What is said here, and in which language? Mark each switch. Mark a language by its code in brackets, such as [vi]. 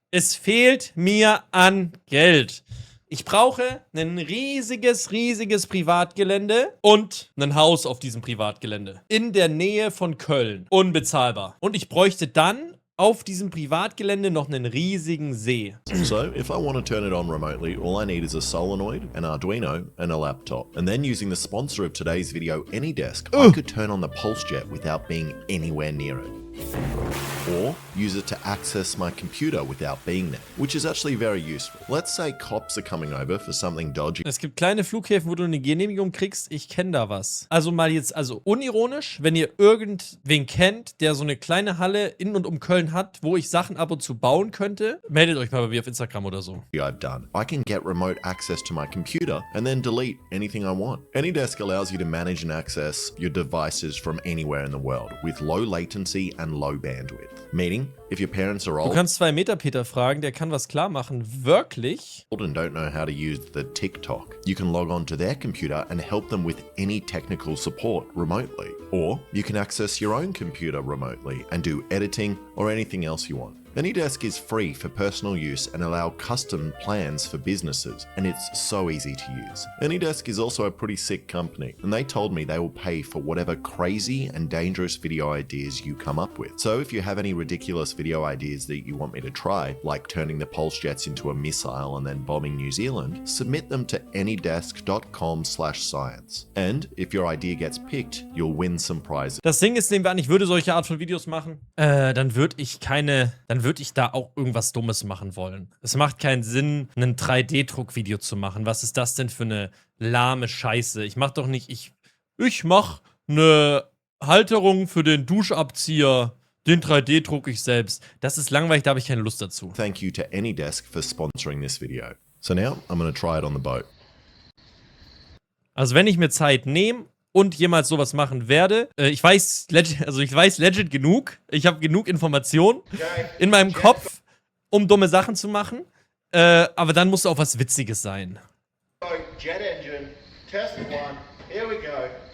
[de] Es fehlt mir an Geld. Ich brauche ein riesiges Privatgelände und ein Haus auf diesem Privatgelände. In der Nähe von Köln. Unbezahlbar. Und ich bräuchte dann auf diesem Privatgelände noch einen riesigen See. [en] So, if I want to turn it on remotely, all I need is a solenoid, an Arduino, and a laptop. And then using the sponsor of today's video, AnyDesk, I could turn on the PulseJet without being anywhere near it. Or use it to access my computer without being there, which is actually very useful. Let's say cops are coming over for something dodgy. [de] Es gibt kleine Flughäfen, wo du eine Genehmigung kriegst. Ich kenne da was. Also mal jetzt, also unironisch, wenn ihr irgendwen kennt, der so eine kleine Halle in und um Köln hat, wo ich Sachen ab und zu bauen könnte, meldet euch mal bei mir auf Instagram oder so. [en] I've done. I can get remote access to my computer and then delete anything I want. AnyDesk allows you to manage and access your devices from anywhere in the world with low latency and low bandwidth. Meaning, if your parents are [de] Du [en] old [de] kannst 2 Meter Peter fragen, der kann was klar machen. Wirklich? [en] and don't know how to use the TikTok, you can log on to their computer and help them with any technical support remotely. Or you can access your own computer remotely and do editing or anything else you want. AnyDesk is free for personal use and allow custom plans for businesses, and it's so easy to use. AnyDesk is also a pretty sick company, and they told me they will pay for whatever crazy and dangerous video ideas you come up with. So if you have any ridiculous video ideas that you want me to try, like turning the PulseJets into a missile and then bombing New Zealand, submit them to anydesk.com/science. And if your idea gets picked, you'll win some prizes. [de] Das Ding ist, nehmen wir an, ich würde solche Art von Videos machen, dann würde ich da auch irgendwas Dummes machen wollen. Es macht keinen Sinn, ein 3D-Druck-Video zu machen. Was ist das denn für eine lahme Scheiße? Ich mach doch nicht, ich mach eine Halterung für den Duschabzieher, den 3D druck ich selbst. Das ist langweilig, da habe ich keine Lust dazu. [en] Thank you to AnyDesk for sponsoring this video. So now I'm going to try it on the boat. [de] Also wenn ich mir Zeit nehme und jemals sowas machen werde, ich weiß legit genug, ich habe genug Informationen in meinem Kopf, um dumme Sachen zu machen, aber dann muss auch was Witziges sein. [en] Jet engine, test 1, here we go.